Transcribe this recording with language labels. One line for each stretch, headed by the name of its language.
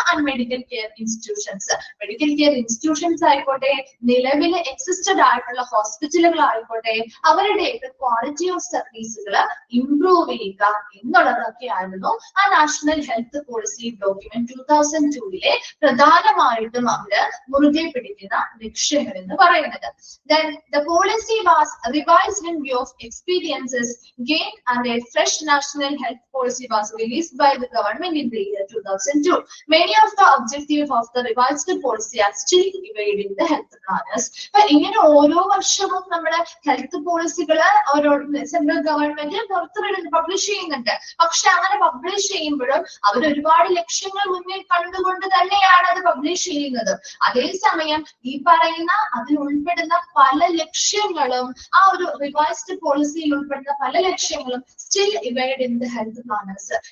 Malayalam: And medical care medical care institutions ആയിക്കോട്ടെ, നിലവിൽ existed ആയിട്ടുള്ള ഹോസ്പിറ്റലുകൾ ആയിക്കോട്ടെ, അവരുടെയൊക്കെ ക്വാളിറ്റി ഓഫ് സർവീസുകൾ ഇംപ്രൂവ് ചെയ്യുക എന്നുള്ളതൊക്കെയായിരുന്നു ആ നാഷണൽ ഹെൽത്ത് പോളിസി ഡോക്യുമെന്റ് 2002 പ്രധാനമായിട്ടും അവര് മുറുകെ പിടിക്കുന്ന ലക്ഷ്യങ്ങൾ എന്ന് പറയുന്നത്.
English: Then the policy was revised in view of experiences gained and a fresh national health policy was released by the government in the year 2002. Many of the objectives of the revised policy are still evading the health planners. But
Malayalam: ഇങ്ങനെ ഓരോ വർഷവും നമ്മുടെ health പോളിസികൾ ഓരോ central government പുറത്തുവിടുന്നു, publish ചെയ്യുന്നുണ്ട്. പക്ഷെ അങ്ങനെ publish ചെയ്യുമ്പോഴും അവർ ഒരുപാട് ലക്ഷ്യങ്ങൾ മുന്നിൽ കണ്ടുകൊണ്ട് തന്നെയാണ് അത് പബ്ലിഷ് ചെയ്യുന്നത്. അതേസമയം ഈ പറയുന്ന അതിൽ ഉൾപ്പെടുന്ന പല ലക്ഷ്യങ്ങളും, ആ ഒരു റിവൈസ്ഡ് പോളിസിയിൽ ഉൾപ്പെടുന്ന പല ലക്ഷ്യങ്ങളും
English: Still evade in the health planners.